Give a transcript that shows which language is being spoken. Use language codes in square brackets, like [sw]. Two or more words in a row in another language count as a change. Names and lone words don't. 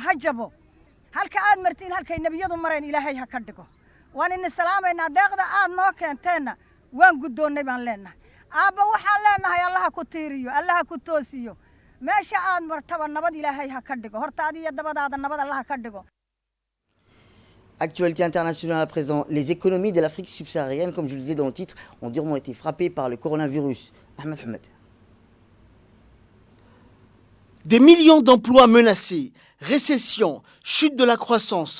[so] ha jabo halka aad martiin halkay nebiyadu mareen ilaahay ha ka dhigo waan idin salaamaynaa deeqda aad noo keenteenna waan guddoonnay baan leenahay aabba waxaan leenahay allaha ku tiiriyo allaha ku toosiyo meesha aad martaba nabad ilaahay ha ka dhigo horta adiyo dabadaada nabad allaha ka dhigo. [fr] Actualité internationale à présent, les économies de l'Afrique subsaharienne, comme je le disais dans le titre, ont durement été frappées par le coronavirus. Ahmed Ahmed. Des millions d'emplois menacés, récession, chute de la croissance.